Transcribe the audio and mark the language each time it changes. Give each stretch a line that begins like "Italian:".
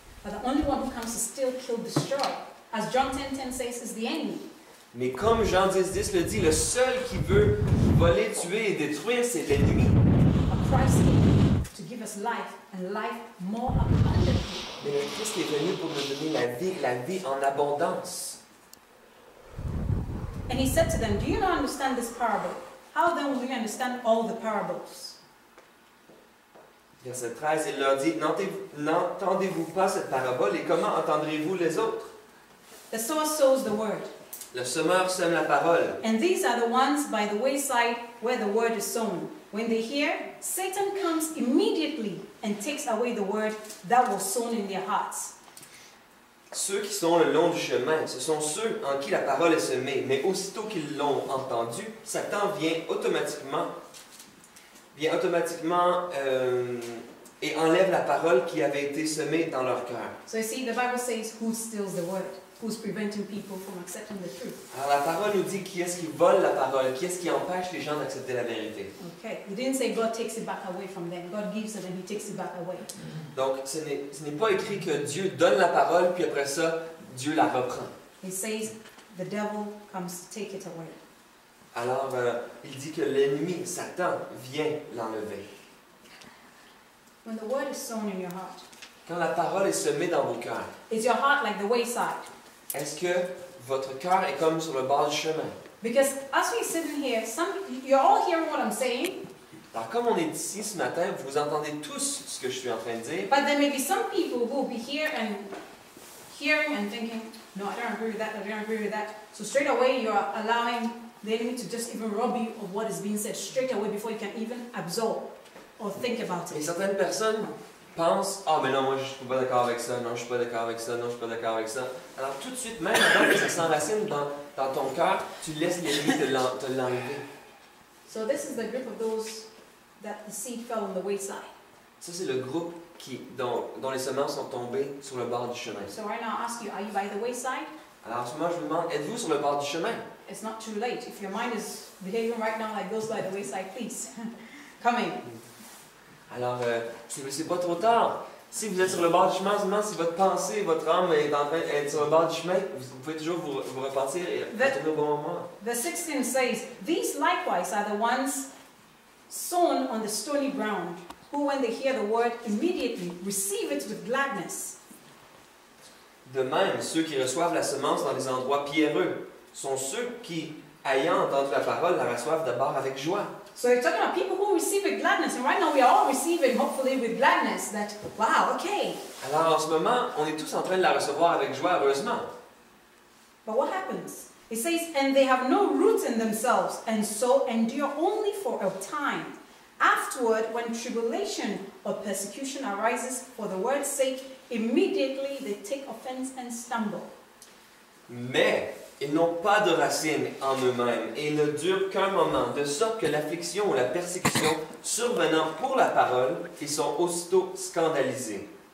English: But the only one who comes to steal, kill, destroy, as John 10:10 says, is the enemy.
French: Mais comme Jean 10:10 le dit, le seul qui veut voler, tuer et détruire, c'est l'ennemi.
English: But Christ came to give us life and life more abundantly.
French: Mais le Christ est venu pour nous donner la vie en abondance.
English: And he said to them, do you not understand this parable? How then will you understand all the parables?
French: Verset 13, il leur dit, n'entendez-vous pas cette parabole et comment entendrez-vous les autres?
English: The sower sows the word.
French: Le semeur sème la parole.
English: And these are the ones by the wayside where the word is sown. When they hear, Satan comes immediately and takes away the word that was sown in their hearts.
French: Ceux qui sont le long du chemin, ce sont ceux en qui la parole est semée. Mais aussitôt qu'ils l'ont entendue, Satan vient automatiquement et enlève la parole qui avait été semée dans leur cœur.
English: So you see, the Bible says, who steals the word? Who's preventing people from accepting the truth?
French: Alors la parole nous dit qui est-ce qui vole la parole, qui est-ce qui empêche les gens d'accepter la vérité.
English: Okay, it didn't say God takes it back away from them. God gives it and he takes it back away.
French: Donc ce n'est pas écrit que Dieu donne la parole puis après ça, Dieu la reprend.
English: It says the devil comes to take it away.
French: Alors il dit que l'ennemi, Satan, vient l'enlever.
English: When the word is sown in your heart,
French: Quand la parole est semée dans vos cœurs,
English: is your heart like the wayside?
French: est-ce que votre cœur est comme sur le bord du chemin?
English: Because as we're sitting here, you're all hearing what I'm saying,
French: Alors comme on est ici ce matin, vous entendez tous ce que je suis en train de dire,
English: but there may be some people who will be here and hearing and thinking, no, I don't agree with that, I don't agree with that. So straight away you're allowing the enemy to just even rob you of what is being said straight away before you can even absorb or think about
French: et
English: it.
French: certaines personnes pensent, ah mais non, moi je suis pas d'accord avec ça, non je suis pas d'accord avec ça, non je suis pas d'accord avec ça. Alors tout de suite, même avant que ça s'enracine dans ton cœur, tu laisses l'ennemi te l'enlever.
English: So this is the group of those that the seed fell on the wayside.
French: Ça c'est le groupe dont les semences sont tombées sur le bord du chemin.
English: So right now I ask you, are you by the wayside?
French: Alors en ce moment je vous demande, êtes-vous sur le bord du chemin?
English: It's not too late. If your mind is behaving right now like those by the wayside, please come in.
French: Alors c'est pas trop tard. Si vous êtes sur le bord du chemin, seulement si votre pensée, votre âme est en train d'être sur le bord du chemin, vous pouvez toujours vous repentir et retourner au bon moment.
English: Verse 16 says, these likewise are the ones sown on the stony ground, who when they hear the word immediately receive it with gladness.
French: De même, ceux qui reçoivent la semence dans les endroits pierreux sont ceux qui, ayant entendu la parole, la reçoivent d'abord avec joie.
English: So you're talking about people who receive with gladness, and right now we are all receiving, hopefully, with gladness that, wow, okay.
French: Alors en ce moment, on est tous en train de la recevoir avec joie, heureusement.
English: But what happens? It says, and they have no roots in themselves, and so endure only for a time. Afterward, when tribulation or persecution arises for the word's sake, immediately they take offense and stumble.
French: Mais ils n'ont pas de racines en eux-mêmes et ne durent qu'un moment, de sorte que l'affliction ou la persécution survenant pour la parole, ils sont aussitôt scandalisés.